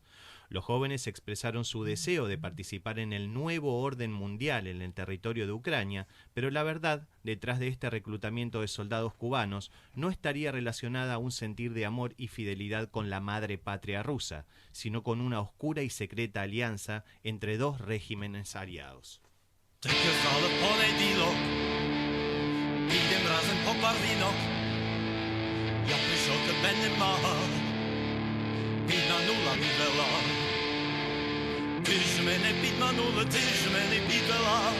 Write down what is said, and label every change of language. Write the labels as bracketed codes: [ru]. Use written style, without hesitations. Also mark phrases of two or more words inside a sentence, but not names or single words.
[es] Los jóvenes expresaron su deseo de participar en el nuevo orden mundial en el territorio de Ucrania, pero la verdad, detrás de este reclutamiento de soldados cubanos, no estaría relacionada a un sentir de amor y fidelidad con la madre patria rusa, sino con una oscura y secreta alianza entre dos regímenes aliados. [uk] Ти казала понеділок, підем разом по барвінок. Я прийшов, тебе нема, підманула, підвела. Ти ж мене підманула, ти ж мене підвела.